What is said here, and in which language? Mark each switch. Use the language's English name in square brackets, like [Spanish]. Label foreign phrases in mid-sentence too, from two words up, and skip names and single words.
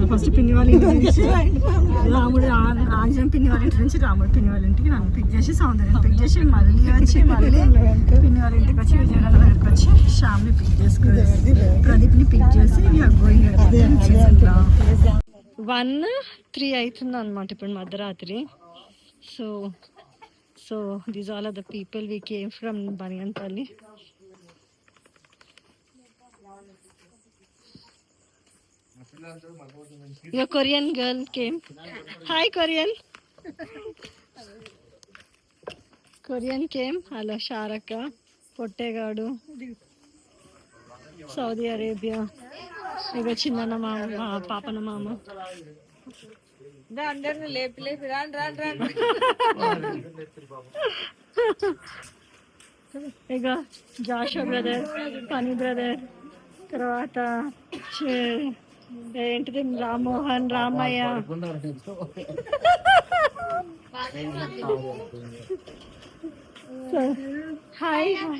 [Telugu] ఫస్ట్ పిన్ని వాళ్ళ ఇంటి నుంచి రాముడు ఆంజనేయం పిన్ని వాళ్ళ ఇంటి నుంచి రాముడు పిన్ని వాళ్ళ ఇంటికి నన్ను పిక్ చేసి సౌందర్యం పిక్ చేసి మళ్ళీ వచ్చి మళ్ళీ పిన్ని వాళ్ళ ఇంటికి వచ్చి విజయనగరం దగ్గరికి వచ్చి శ్యామ్ని పిక్ చేసుకుని ప్రదీప్ని పిక్ చేసి 1:03 అవుతుంది అనమాట ఇప్పుడు మధ్యరాత్రి. [English] so this all are the people we came from బనియన్పల్లి. Your Korean girl came. Hi Korean. Korean came. Hello Sharaka. Pottegadu. Saudi Arabia. [Telugu] ఇగ చిన్నాన మామ, పాపన మామ. అందరిని లేపి లేపి రాను రాను రాను. ఇక జాషో బ్రదర్, పని బ్రదర్, తర్వాత ఏంటిది రామ్మోహన్, రామయ్య, హాయ్.